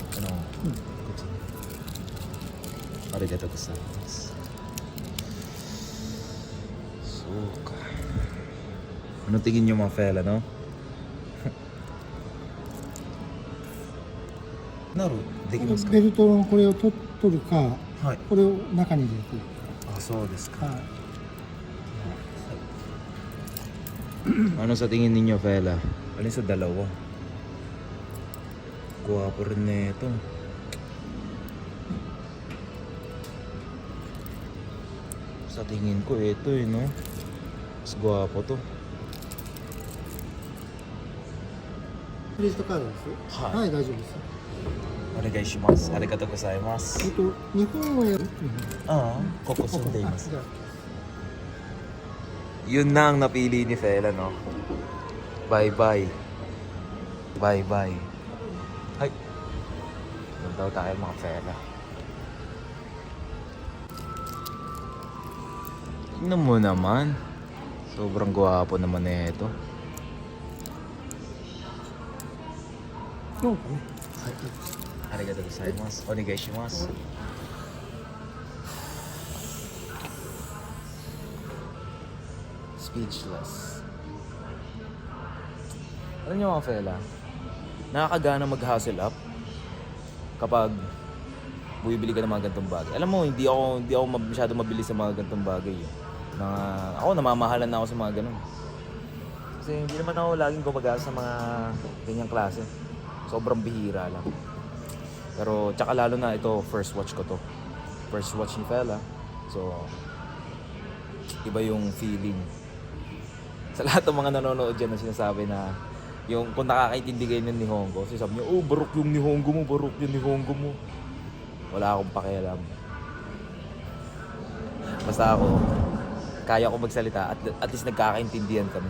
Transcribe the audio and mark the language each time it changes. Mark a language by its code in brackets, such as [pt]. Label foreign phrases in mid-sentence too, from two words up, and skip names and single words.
[ja] こっち。ありがとうございます。 [tl] そうか。Ano tingin niyo mga fella, no? [ja] Naru, できますか? ベルトのこれを取るか、はい。これを中に入れて、あ、そうですか。はい、 [tl] Ano sa tingin ninyo, fella? Alin sa dalawa? Guwapo rin na ito. Sa tingin ko, ito eh, no? Mas guwapo to. [ja] クレジットカードです。はいはい、大丈夫です。お願いします。ありがとうございます。日本はやる。ここ住んでいます。じゃあ [tl] Yun na ang napili ni Fela, no? Bye-bye. Bye-bye. Hay. Doon daw tayo mga Fela. Tingnan mo naman. Sobrang gwapo naman na ito. [ja] そうかね。ありがとうございます。お願いします。Speechless. [tl] Alam niyo mga fella, nakakagana mag- [en] hustle up [tl] kapag bumibili ka ng mga gantong bagay. Alam mo, hindi ako masyado mabili sa mga gantong bagay. Ako namamahalan na ako sa mga ganun. Kasi hindi naman ako laging gumagasa sa mga ganyang klase. Sobrang bihira lang. Pero tsaka lalo na ito, [en] first watch [tl] ko to. [en] First watch [tl] ni Fella. So, iba yung feeling. Sa lahat ng mga nanonood dyan na sinasabi na yung kung nakakaintindi kayo ng Nihongo, sabi niyo, oh, barok yung Nihongo mo, barok yung Nihongo mo. Wala akong pakialam. Basta ako, kaya ko magsalita [en] at least [tl] nagkakaintindihan kami.